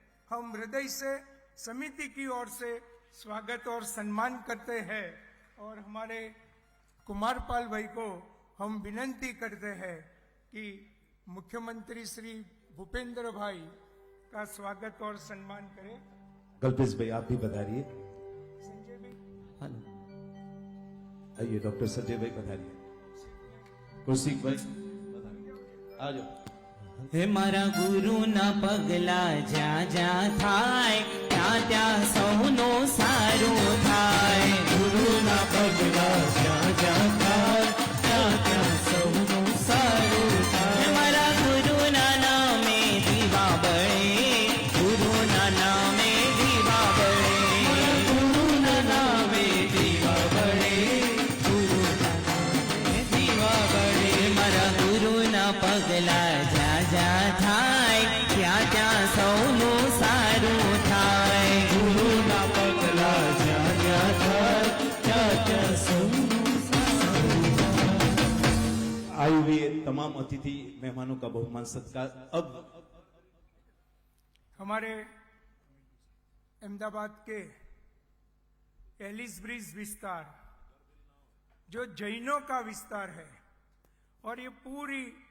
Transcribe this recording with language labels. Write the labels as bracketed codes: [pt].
[hi] हम हृदय से समिति की ओर से स्वागत और सम्मान करते हैं और हमारे कुमारपाल भाई को हम विनंती करते हैं कि मुख्यमंत्री श्री भूपेंद्र भाई का स्वागत और सम्मान करें। कल्पेश भाई आप भी पधारिए। संजय भाई, हाँ आइए डॉक्टर संजय भाई पधारिए। कौशिक भाई आ जाओ। [gu] હે મારા ગુરુના પગલા જ્યાં જ્યાં થાય ત્યાં ત્યાં સૌનો સારું થાય. ગુરુના પગલા જ્યાં જ્યાં થાય ત્યાં ત્યાં સૌનો સારું થાય. હે મારા ગુરુના નામે દીવા બળે, ગુરુના નામે દીવા બળે, ગુરુના નામે દીવા બળે, ગુરુના નામે દીવા બળે. મારા ગુરુના પગલા જ્યાં થાય ત્યાં ત્યાં સૌનું સારું થાય. ગુરુના પગલા જ્યાં જ્યાં થાય ત્યાં ત્યાં સૌનું સારું થાય. [hi] आए हुए तमाम अतिथि मेहमानों का बहुमान सत्कार। अब हमारे अहमदाबाद के एलिस ब्रिज विस्तार जो जैनों का विस्तार है और ये पूरी